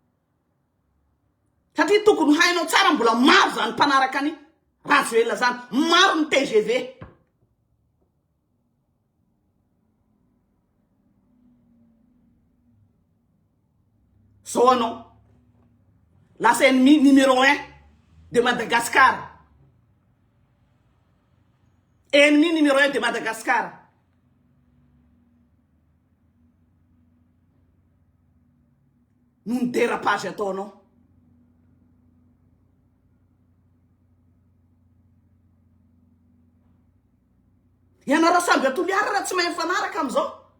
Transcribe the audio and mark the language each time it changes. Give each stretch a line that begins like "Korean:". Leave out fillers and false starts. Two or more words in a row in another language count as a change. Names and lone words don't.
Malagasy: Satria tokony hainao tsara mbola maro zany mpanaraka ny Rajoelina zany, maro ny TGV. Zao anao lasa
French: ennemi numéro 1 de Madagascar. Ennemi numéro 1 de Madagascar.
Malagasy: Noho ny dérapage ataonao. Ianareo samby atoliara raha tsy mahay mifanaraka am'izao.